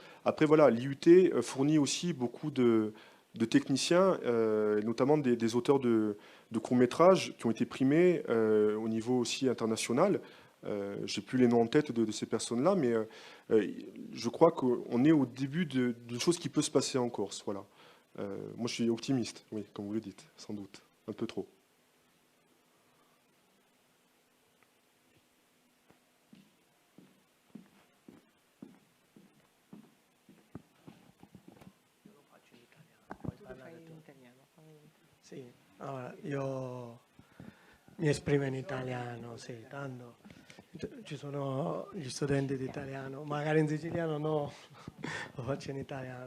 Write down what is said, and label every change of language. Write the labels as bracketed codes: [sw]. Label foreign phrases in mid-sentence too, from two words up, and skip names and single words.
[fr] Après, voilà, l'IUT fournit aussi beaucoup de techniciens, notamment des auteurs de courts-métrages qui ont été primés au niveau aussi international. J'ai plus les noms en tête de ces personnes-là, mais je crois qu'on est au début d'une chose qui peut se passer en Corse. Voilà. Moi, je suis optimiste, oui, comme vous le dites, sans doute, un peu trop. [it] Sì, allora, io mi esprimo in italiano, sì, tanto ci sono gli studenti di italiano, magari in siciliano no, lo faccio in italiano.